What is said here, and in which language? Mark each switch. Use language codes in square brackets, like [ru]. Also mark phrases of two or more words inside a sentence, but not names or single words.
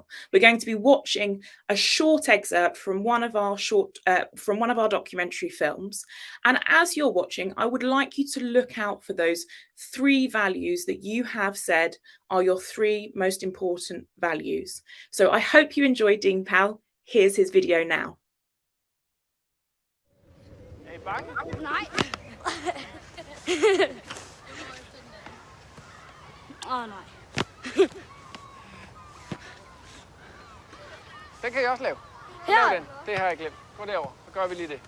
[en] We're going to be watching a short excerpt from one of our documentary films. And as you're watching, I would like you to look out for those 3 values that you have said are your 3 most important values. So I hope you enjoyed Dean Powell. Here's his video now. Hey, bang. [da] Nej. Den kan jeg også lave. Lav den. Det har jeg glemt. Gå derover. Så gør vi lige det.